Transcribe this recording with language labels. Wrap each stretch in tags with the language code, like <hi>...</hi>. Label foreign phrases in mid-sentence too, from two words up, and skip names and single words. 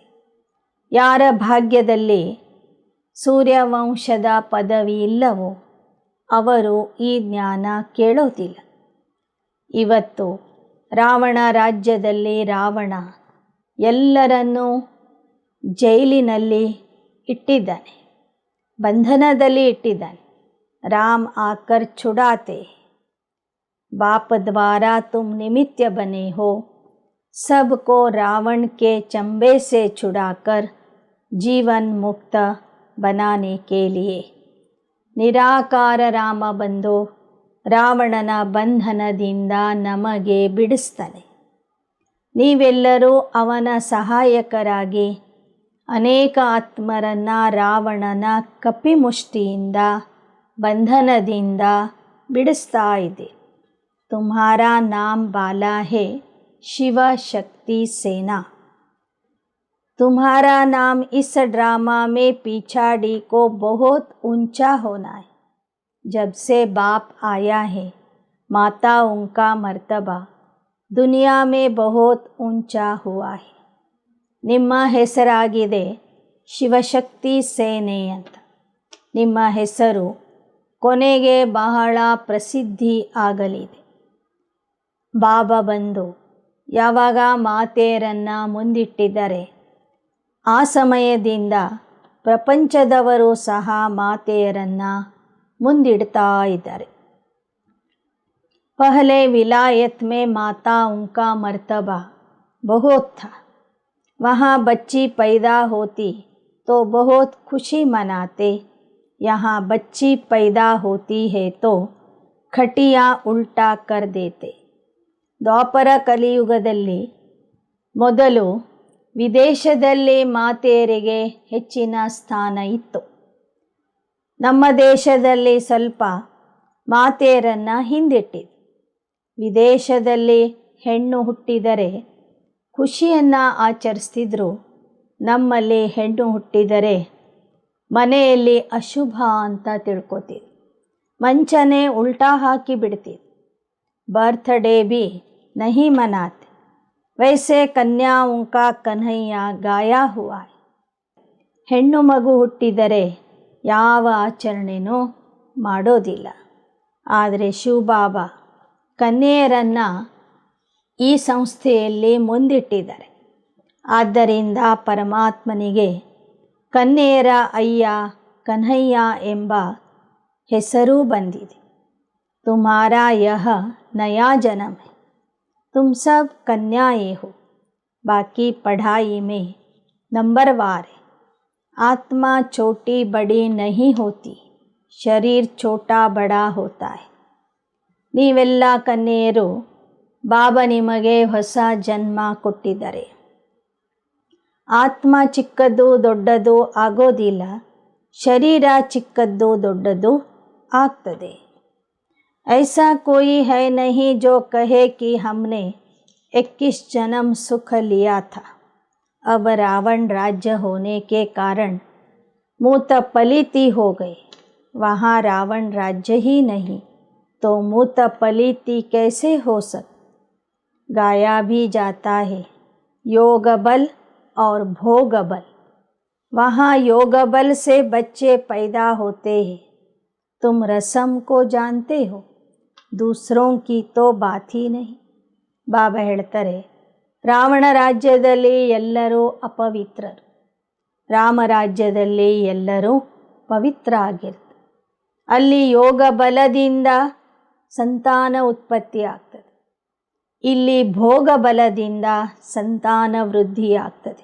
<kn>ಯಾರ ಭಾಗ್ಯದಲ್ಲಿ ಸೂರ್ಯವಂಶದ ಪದವಿ ಇಲ್ಲವೋ ಅವರು ಈ ಜ್ಞಾನ ಕೇಳೋದಿಲ್ಲ. ಇವತ್ತು ರಾವಣ ರಾಜ್ಯದಲ್ಲಿ ರಾವಣ ಎಲ್ಲರನ್ನೂ ಜೈಲಿನಲ್ಲಿ ಇಟ್ಟಿದ್ದಾನೆ, ಬಂಧನದಲ್ಲಿ ಇಟ್ಟಿದ್ದಾನೆ.</kn> <hi>राम आकर छुड़ाते, बाप द्वारा तुम निमित्त बने हो सबको रावण के चंबे से छुड़ाकर जीवन मुक्त बनाने के लिए.</hi> <kn>ನಿರಾಕಾರ ರಾಮ ಬಂದು ರಾವಣನ ಬಂಧನದಿಂದ ನಮಗೆ ಬಿಡಿಸ್ತಾನೆ. ನೀವೆಲ್ಲರೂ ಅವನ ಸಹಾಯಕರಾಗಿ ಅನೇಕ ಆತ್ಮರನ್ನು ರಾವಣನ ಕಪಿಮುಷ್ಟಿಯಿಂದ ಬಂಧನದಿಂದ ಬಿಡಿಸ್ತಾ ಇದೆ.</kn> <hi>तुम्हारा नाम बाला है शिव शक्ति सेना. तुम्हारा नाम इस ड्रामा में पिछाड़ी को बहुत ऊंचा होना है. जब से बाप आया है माताओं का मर्तबा दुनिया में बहुत ऊंचा हुआ है.</hi> <kn>ನಿಮ್ಮ ಹೆಸರಾಗಿದೆ ಶಿವಶಕ್ತಿ ಸೇನೆ ಅಂತ. ನಿಮ್ಮ ಹೆಸರು ಕೊನೆಗೆ ಬಹಳ ಪ್ರಸಿದ್ಧಿ ಆಗಲಿದೆ. ಬಾಬಾ ಬಂದು ಯಾವಾಗ ಮಾತೆಯರನ್ನು ಮುಂದಿಟ್ಟಿದ್ದಾರೆ ಆ ಸಮಯದಿಂದ ಪ್ರಪಂಚದವರು ಸಹ ಮಾತೆಯರನ್ನು ಮುಂದಿಡ್ತಾ ಇದ್ದಾರೆ.</kn> <hi>पहले विलायत में माताओं का मर्तबा बहुत था. वहाँ बच्ची पैदा होती तो बहुत खुशी मनाते. यहाँ बच्ची पैदा होती है तो खटिया उल्टा कर देते.</hi> <kn>ದ್ವಾಪರ ಕಲಿಯುಗದಲ್ಲಿ ಮೊದಲು ವಿದೇಶದಲ್ಲಿ ಮಾತೆಯರಿಗೆ ಹೆಚ್ಚಿನ ಸ್ಥಾನ ಇತ್ತು. ನಮ್ಮ ದೇಶದಲ್ಲಿ ಸ್ವಲ್ಪ ಮಾತೆಯರನ್ನು ಹಿಂದಿಟ್ಟಿದೆ. ವಿದೇಶದಲ್ಲಿ ಹೆಣ್ಣು ಹುಟ್ಟಿದರೆ ಖುಷಿಯನ್ನು ಆಚರಿಸ್ತಿದ್ರು. ನಮ್ಮಲ್ಲಿ ಹೆಣ್ಣು ಹುಟ್ಟಿದರೆ ಮನೆಯಲ್ಲಿ ಅಶುಭ ಅಂತ ತಿಳ್ಕೊತೀವಿ, ಮಂಚನೆ ಉಲ್ಟಾ ಹಾಕಿ ಬಿಡ್ತೀವಿ.</kn> <hi>बर्थडे भी नहीं मनाते. वैसे कन्याओं का कन्हैया गाया हुआ है.</hi> <kn>ಹೆಣ್ಣು ಮಗು ಹುಟ್ಟಿದರೆ ಯಾವ ಆಚರಣೆನೂ ಮಾಡೋದಿಲ್ಲ. ಆದರೆ ಶಿವಬಾಬಾ ಕನ್ಯೆಯರನ್ನು ಈ ಸಂಸ್ಥೆಯಲ್ಲಿ ಮುಂದಿಟ್ಟಿದ್ದಾರೆ. ಆದ್ದರಿಂದ ಪರಮಾತ್ಮನಿಗೆ ಕನ್ಯೆಯರ ಅಯ್ಯ ಕನ್ಹಯ್ಯ ಎಂಬ ಹೆಸರೂ ಬಂದಿದೆ.</kn> <hi>तुम्हारा यह नया जन्म है. तुम सब कन्याएं हो. बाकी पढ़ाई में नंबरवार है. आत्मा छोटी बड़ी नहीं होती, शरीर छोटा बड़ा होता है.</hi> <kn>ನೀವೆಲ್ಲ ಕನ್ಯೆಯರು ಬಾಬಾ ನಿಮಗೆ ಹೊಸ ಜನ್ಮ ಕೊಟ್ಟಿದ್ದಾರೆ. ಆತ್ಮ ಚಿಕ್ಕದ್ದು ದೊಡ್ಡದು ಆಗೋದಿಲ್ಲ, ಶರೀರ ಚಿಕ್ಕದ್ದು ದೊಡ್ಡದು ಆಗ್ತದೆ.</kn> <hi>ऐसा कोई है नहीं जो कहे कि हमने 21 जन्म सुख लिया था, अब रावण राज्य होने के कारण मूत पलीती हो गए. वहाँ रावण राज्य ही नहीं तो मूत पलीती कैसे हो सकती. गाया भी जाता है योग बल और भोग बल. वहाँ योग बल से बच्चे पैदा होते हैं. तुम रसम को जानते हो, दूसरों की तो बात ही नहीं.</hi> <kn>ಬಾಬಾ ಹೇಳ್ತಾರೆ, ರಾವಣ ರಾಜ್ಯದಲ್ಲಿ ಎಲ್ಲರೂ ಅಪವಿತ್ರರು, ರಾಮರಾಜ್ಯದಲ್ಲಿ ಎಲ್ಲರೂ ಪವಿತ್ರ ಆಗಿರ್ತಾರೆ. ಅಲ್ಲಿ ಯೋಗ ಬಲದಿಂದ ಸಂತಾನ ಉತ್ಪತ್ತಿ ಆಗ್ತದೆ, ಇಲ್ಲಿ ಭೋಗ ಬಲದಿಂದ ಸಂತಾನ ವೃದ್ಧಿ ಆಗ್ತದೆ.</kn>